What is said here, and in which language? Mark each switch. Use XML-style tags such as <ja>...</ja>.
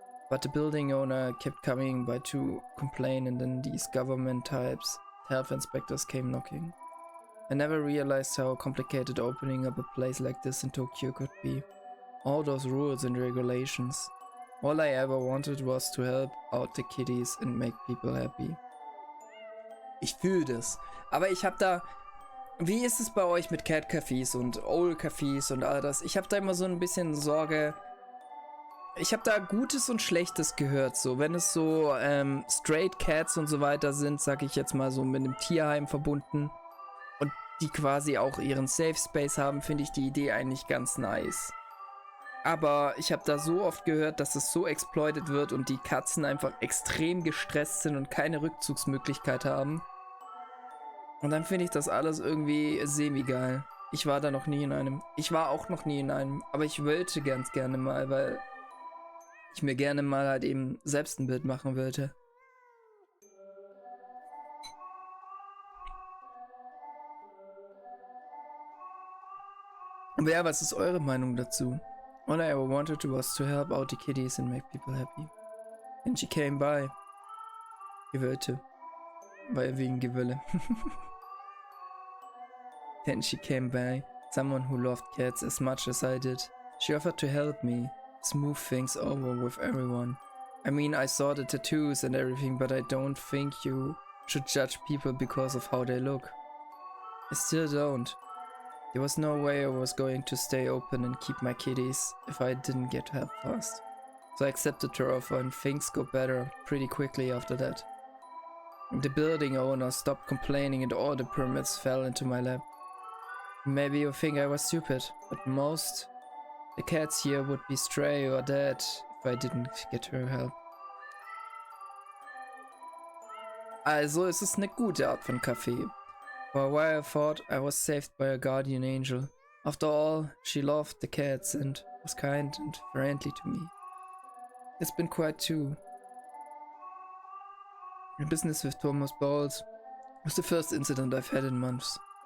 <en>But the building owner kept coming by to complain, and then these government types, health inspectors, came knocking. I never realized how complicated opening up a place like this in Tokyo could be. All those rules and regulations. All I ever wanted was to help out the kiddies and make people happy.</en> <de>Ich fühle das. Aber ich habe da... Wie ist es bei euch mit Cat-Cafés und Owl-Cafés und all das? Ich habe da immer so ein bisschen Sorge... Ich habe da Gutes und Schlechtes gehört. So, wenn es so Straight Cats und so weiter sind, sag ich jetzt mal so mit einem Tierheim verbunden und die quasi auch ihren Safe Space haben, finde ich die Idee eigentlich ganz nice. Aber ich habe da so oft gehört, dass es so exploited wird und die Katzen einfach extrem gestresst sind und keine Rückzugsmöglichkeit haben. Und dann finde ich das alles irgendwie semi-geil. Ich war da noch nie in einem. Ich war auch noch nie in einem. Aber ich wollte ganz gerne mal, weil ich mir gerne mal halt eben selbst ein Bild machen wollte. Aber ja, was ist eure Meinung dazu?</de> <en>All I ever wanted was to help out the kiddies and make people happy. And she came by.</en> <de>Gewöllte. Weil wegen Gewölle.</de> <en>Then she came by, someone who loved cats as much as I did. She offered to help me, smooth things over with everyone. I mean, I saw the tattoos and everything, but I don't think you should judge people because of how they look. I still don't. There was no way I was going to stay open and keep my kitties if I didn't get help fast. So I accepted her offer and things got better pretty quickly after that. The building owner stopped complaining and all the permits fell into my lap. Maybe you think I was stupid, but most the cats here would be stray or dead if I didn't get her help.</en> <de>Also es ist eine gute Art von Kaffee.</de> <en>For a while I thought I was saved by a guardian angel. After all, she loved the cats and was kind and friendly to me. It's been quite too. My business with Thomas Bowles was the first incident I've had in months.</en>